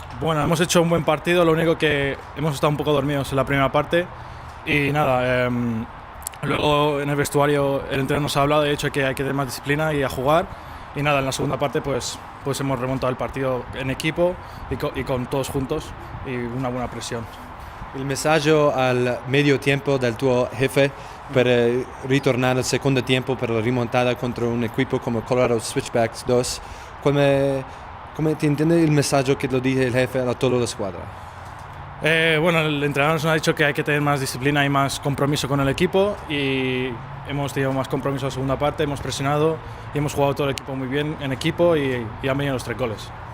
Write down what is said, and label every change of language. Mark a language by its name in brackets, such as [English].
[Spanish] Bueno, hemos hecho un buen partido, lo único que hemos estado un poco dormidos en la primera parte y nada, luego en el vestuario el entrenador nos ha hablado de hecho que hay que tener más disciplina y a jugar. Y nada, en la segunda parte pues hemos remontado el partido en equipo y con todos juntos y una buena presión. [Italian] Il messaggio al medio tempo del tuo jefe per ritornare al secondo tempo per la rimontata contro un equipo come Colorado Switchbacks 2, come ti intende il messaggio che lo dice il jefe a tutta la squadra? [Spanish] Bueno, el entrenador nos ha dicho que hay que tener más disciplina y más compromiso con el equipo y hemos tenido más compromiso en la segunda parte, hemos presionado y hemos jugado todo el equipo muy bien en equipo y han venido los 3 goles.